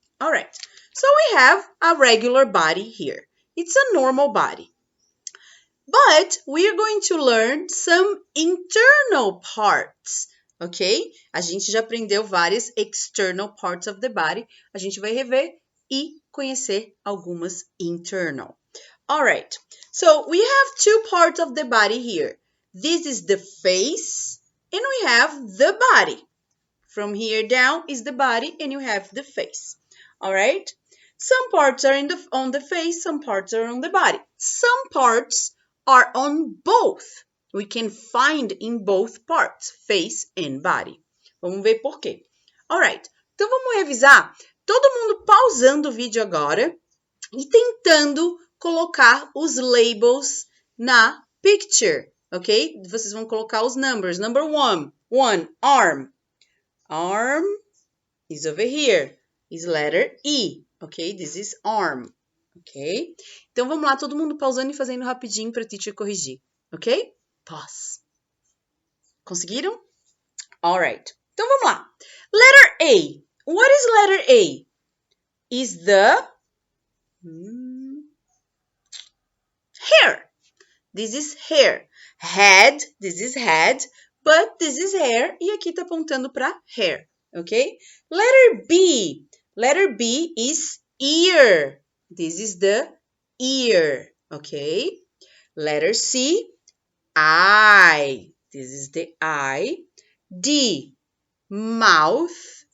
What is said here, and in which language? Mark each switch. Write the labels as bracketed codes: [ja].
[en] Alright, so we have a regular body here. It's a normal body. But we are going to learn some internal parts, ok? [pt] A gente já aprendeu várias [en] external parts of the body. [pt] A gente vai rever e conhecer algumas internal. [en] All right, so we have two parts of the body here. This is the face and we have the body. From here down is the body and you have the face. All right, some parts are on the face, some parts are on the body. Some parts are on both. We can find in both parts, face and body. [pt] Vamos ver por quê. Alright, então vamos revisar. Todo mundo pausando o vídeo agora e tentando colocar os labels na picture, ok? Vocês vão colocar os numbers. [en] Number one, arm. Arm is over here. Is letter E, ok? This is arm. Ok? [pt] Então, vamos lá, todo mundo pausando e fazendo rapidinho para a teacher corrigir. Ok? Pause. Conseguiram? Alright. Então, vamos lá. [en] Letter A. What is letter A? Is the hair. This is hair. Head, this is head, but this is hair. [pt] E aqui tá apontando para hair. [en] Ok? Letter B. Letter B is ear. This is the ear, okay? Letter C, eye. This is the eye. D, mouth.